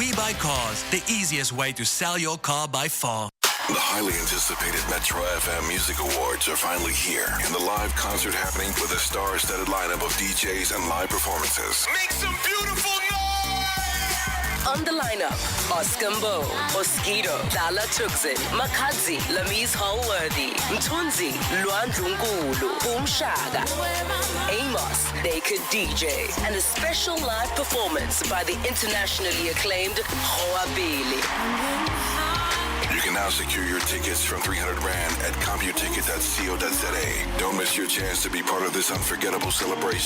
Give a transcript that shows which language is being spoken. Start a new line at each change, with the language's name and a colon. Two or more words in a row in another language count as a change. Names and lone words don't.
English: We Buy Cars, the easiest way to sell your car by far. The highly anticipated Metro FM Music Awards are finally here, and the live concert happening with a star-studded lineup of DJs and live performances. Make some beautiful noise! On the lineup, Oscar Mbo, Oskido, Dala Tuxin, Makadzi, Lamise Hallworthy, Mtunzi, Luandlunkulu, Boom Shaga, Amos, Naked DJ, and a special live performance by the internationally acclaimed Hoabili. You can now secure your tickets from 300 Rand at computicket.co.za. Don't miss your chance to be part of this unforgettable celebration.